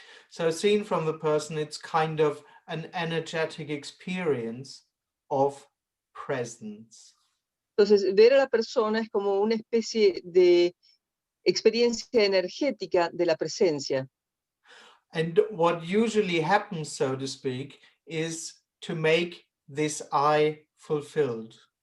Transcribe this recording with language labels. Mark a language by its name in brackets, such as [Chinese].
[English] So seen from the person, it's kind of an energetic experience of presence. [Spanish] Entonces, ver a la persona es como una especie de experiencia energética de la presencia. [English] And what usually happens, so to speak, is to make this I fulfilled.